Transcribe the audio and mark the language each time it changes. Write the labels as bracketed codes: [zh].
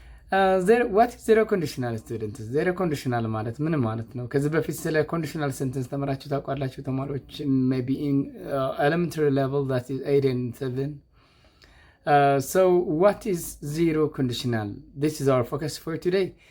[en] What is zero conditional, students? [am] Zero conditional ማለት ምን ማለት ነው? ከዚህ በፊት ስለ conditional sentence ተምራችሁ ታውቃላችሁ ተማሪዎች? [en] Maybe in elementary level, that is 8 and 7. So what is zero conditional? This is our focus for today.